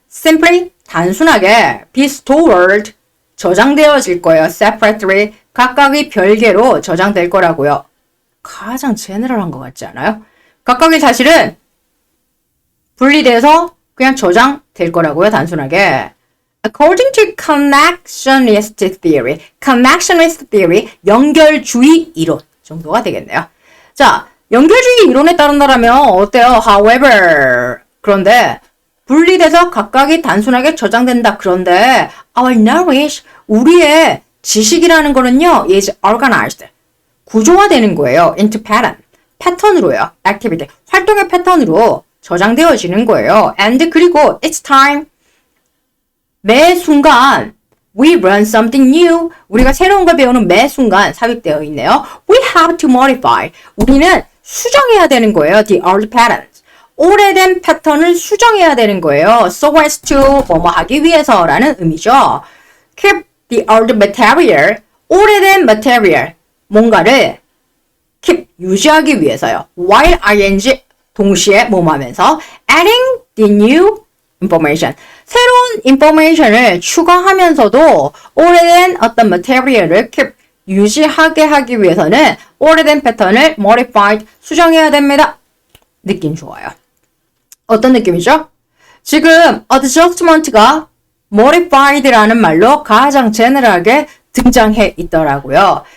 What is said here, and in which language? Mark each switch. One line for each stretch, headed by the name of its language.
Korean: simply 단순하게
English: be stored
Korean: 저장되어질 거예요. separately 각각의 별개로 저장될 거라고요. 가장 제너럴한 것 같지 않아요? 각각의 사실은 분리돼서 그냥 저장될 거라고요. 단순하게.
English: According to connectionist theory, connectionist theory,
Korean: 연결주의 이론 정도가 되겠네요. 자, 연결주의 이론에 따른다면 어때요? However, 그런데 분리돼서 각각이 단순하게 저장된다. 그런데
English: our knowledge,
Korean: 우리의 지식이라는 거는요,
English: is organized,
Korean: 구조화되는 거예요.
English: into pattern,
Korean: 패턴으로요. activity, 활동의 패턴으로 저장되어지는 거예요.
English: And
Korean: 그리고
English: it's time.
Korean: 매 순간
English: we learn something new.
Korean: 우리가 새로운 걸 배우는 매 순간 삽입되어 있네요.
English: We have to modify.
Korean: 우리는 수정해야 되는 거예요.
English: The old patterns.
Korean: 오래된 패턴을 수정해야 되는 거예요.
English: So as to
Korean: 뭐뭐 하기 위해서라는 의미죠.
English: Keep the old material.
Korean: 오래된
English: material.
Korean: 뭔가를 keep 유지하기 위해서요.
English: While ing
Korean: 동시에 뭐하면서
English: adding the new information.
Korean: 새로운 information을 추가하면서도 오래된 어떤 material을 keep 유지하게 하기 위해서는 오래된 패턴을 modified 수정해야 됩니다. 느낌 좋아요. 어떤 느낌이죠? 지금 adjustment가 modified라는 말로 가장 제너럴하게 등장해 있더라고요.